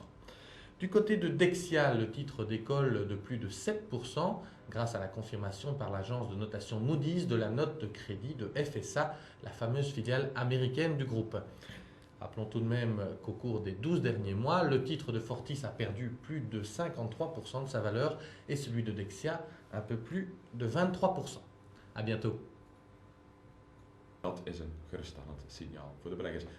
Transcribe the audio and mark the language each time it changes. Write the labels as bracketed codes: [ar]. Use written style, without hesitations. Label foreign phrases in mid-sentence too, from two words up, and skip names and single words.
[fr] Du côté de Dexia, le titre décolle de plus de 7% grâce à la confirmation par l'agence de notation Moody's de la note de crédit de FSA, la fameuse filiale américaine du groupe. Rappelons tout de même qu'au cours des 12 derniers mois, le titre de Fortis a perdu plus de 53% de sa valeur et celui de Dexia un peu plus de 23%. À bientôt. [nl] Dat is een geruststellend signaal voor de beleggers.